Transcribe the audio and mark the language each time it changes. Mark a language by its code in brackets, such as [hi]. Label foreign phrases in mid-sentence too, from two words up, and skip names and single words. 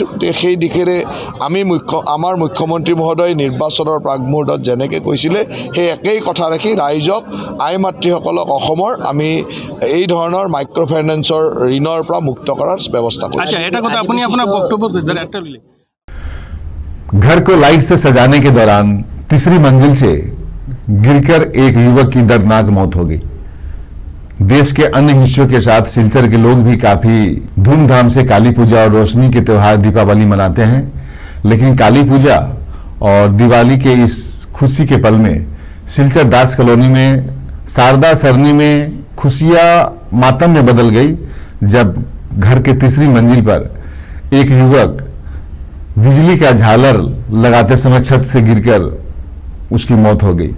[as] গতিকে সেই দিশেৰে আমি আমাৰ মুখ্যমন্ত্ৰী মহোদয় নিৰ্বাচনৰ প্ৰাগমুহূৰ্তত যেনেকৈ কৈছিলে সেই একেই কথা ৰাখি ৰাইজক, আই মাতৃসকলক অসমৰ আমি এই ধৰণৰ [en] micro finance [as] ঋণৰ পৰা মুক্ত কৰাৰ ব্যৱস্থা কৰিছোঁ। আচ্ছা, এটা কথা আপুনি আপোনাৰ বক্তব্য একটা দিলে। [hi] घर को लाइट से सजाने के दौरान तीसरी मंजिल से गिरकर एक युवक की दर्दनाक मौत हो गई। देश के अन्य हिस्सों के साथ सिलचर के लोग भी काफी धूमधाम से काली पूजा और रोशनी के त्योहार दीपावली मनाते हैं, लेकिन काली पूजा और दिवाली के इस खुशी के पल में सिलचर दास कॉलोनी में शारदा सरनी में खुशियां मातम में बदल गई जब घर के तीसरी मंजिल पर एक युवक बिजली का झालर लगाते समय छत से गिरकर उसकी मौत हो गई।